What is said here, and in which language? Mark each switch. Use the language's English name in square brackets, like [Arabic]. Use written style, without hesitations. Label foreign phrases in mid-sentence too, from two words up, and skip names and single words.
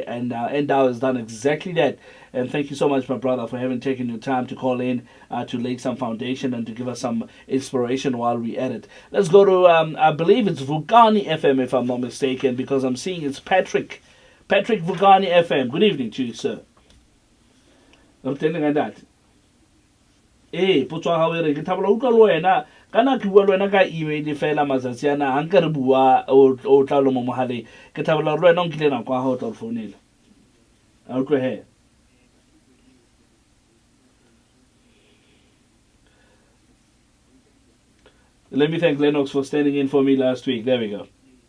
[English] And Endao has done exactly that. And thank you so much, my brother, for having taken your time to call in to lay some foundation and to give us some inspiration while we edit. Let's go to, I believe it's Vugani FM, if I'm not mistaken, because I'm seeing it's Patrick. Patrick Vugani FM. Good evening to you, sir. I'm telling you that. [Southern Sotho] Potso ga re ke thabela utlwa le wena kana ke bua le wena ka email fela matsatsi ana ha nka re bua o tla lo mo mohaleng ke thabela le wena o nkile nako ga o tla re founela a utlwe he. [English] Let me thank Lennox for standing in for me last week. There we go.